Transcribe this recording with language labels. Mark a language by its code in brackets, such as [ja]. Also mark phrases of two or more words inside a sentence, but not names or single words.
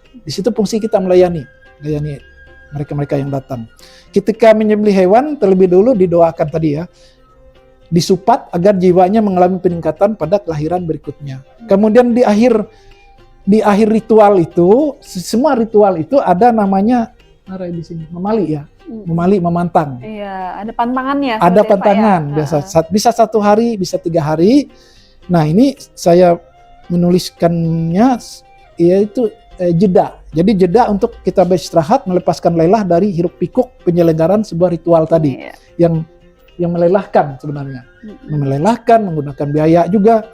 [id] Di situ fungsi kita melayani mereka-mereka yang datang. Ketika menyembelih hewan terlebih dulu didoakan tadi ya, disupat agar jiwanya mengalami peningkatan pada kelahiran berikutnya. Kemudian di akhir ritual itu, semua ritual itu ada namanya di sini memali ya, memali, memantang. Iya, ada pantangannya. Ada pantangan, ya. Bisa 1 hari, bisa 3 hari. Nah ini saya menuliskannya yaitu jeda. Jadi jeda untuk kita beristirahat, melepaskan lelah dari hiruk pikuk penyelenggaraan sebuah ritual tadi, yang melelahkan sebenarnya, melelahkan, menggunakan biaya juga.